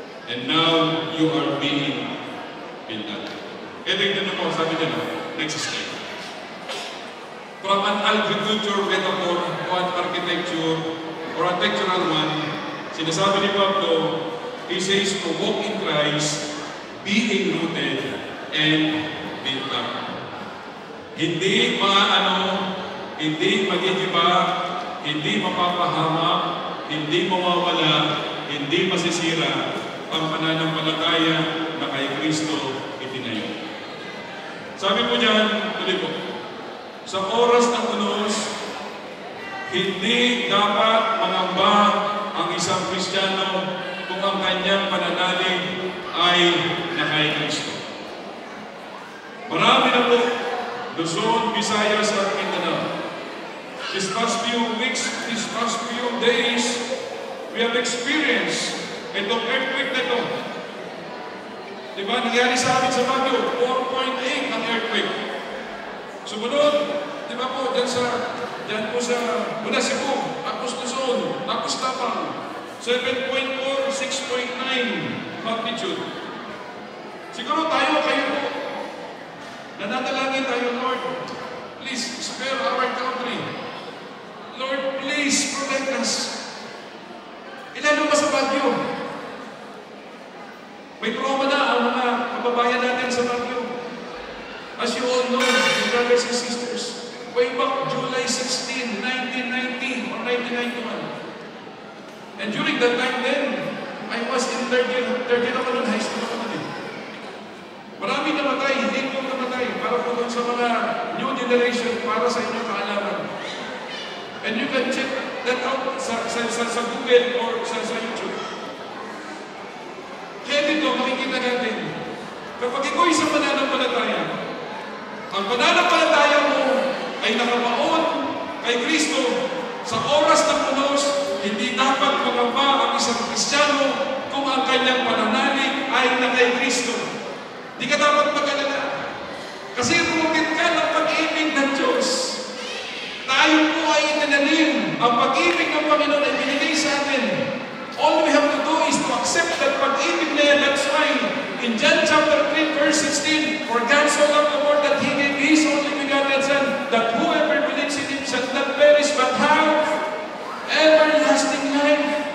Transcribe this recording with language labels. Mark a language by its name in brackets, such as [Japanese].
[English] And now you are being built up. [Filipino] Kaya tignan mo, sabi niya na, [English] next slide. From an agriculture metaphor to an architecture or architectural one, [Filipino] sinasabi ni Pablo, [English] he says to walk in Christ, being rooted and built up. [Filipino] Hindi hindi magigiba, hindi mapapahamak, hindi mawawala, hindi masisira ang pananampalataya na kay Kristo itinayo. Sabi po niyan, tuloy po, sa oras ng unos, hindi dapat mangamba ang isang Kristiyano kung ang kanyang pananalig ay na kay Kristo. Marami na po, Luzon, Visayas at Mindanao. [English] These past few weeks, these past few days, we have experienced itong earthquake na ito. [Filipino] Diba, nangyari sa amin sa Baguio, 4.8 ang earthquake. Sumunod, diba po, dyan po sa mula Cebu, tapos Luzon, tapos Tapang, 7.4, 6.9 magnitude. Siguro tayo, kayo po, nananalangin tayo, Lord, [English] please spare our country. Lord, please protect us. [Filipino] Ilalo pa sa Baguio. May trauma na ang mga kababayan natin sa Baguio. [English] As you all know, brothers and sisters, way back July 16, 1990 or 1991. And during that time then, I was in third year [Filipino] ako ng high school ako din. Marami namatay, hindi ko namatay, para po sa mga new generation, para sa inyong kaalaman. [English] And you can check that out sa Google or sa YouTube. [Filipino] Kaya dito, makikita natin, kapag ikaw isang pananampalataya, ang pananampalataya mo ay nakabaon kay Kristo sa oras ng unos, hindi dapat magamba ang isang Kristiyano kung ang kanyang pananalig ay na kay Kristo. Di ka dapat mag-alala. Kasi rooted ka ng pag-ibig ng Diyos. Tayo po ay itinanim. Ang pag-ibig ng Panginoon ay binigay sa atin. [English] All we have to do is to accept that [Filipino] pag-ibig na yan. [English] That's why in John chapter 3 verse 16, for God so loved the world that He gave His only begotten Son, that whoever believes in Him shall not perish but have everlasting life.